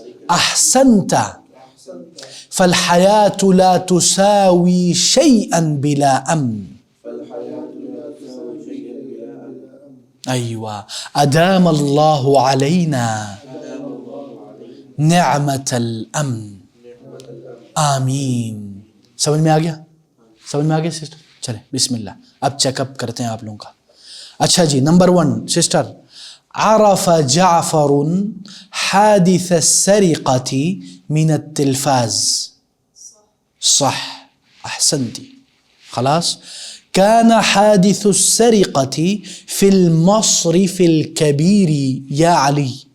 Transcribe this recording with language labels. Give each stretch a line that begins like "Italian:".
Arabic: أحسنت، فالحياة لا تساوي شيئا بلا أمن. أيوة، أدام الله علينا نعمة الأمن. آمین.
Urdu: سمجھ میں آ گیا؟ سمجھ میں آ گیا سسٹر؟ چلیں بسم اللہ، اب چیک اپ کرتے ہیں آپ لوگوں کا. اچھا جی، نمبر 1 سسٹر،
Arabic: عرف جعفر حادث السرقة من التلفاز. صح، احسنتي. خلاص. كان حادث السرقة في المصرف الكبير يا علي.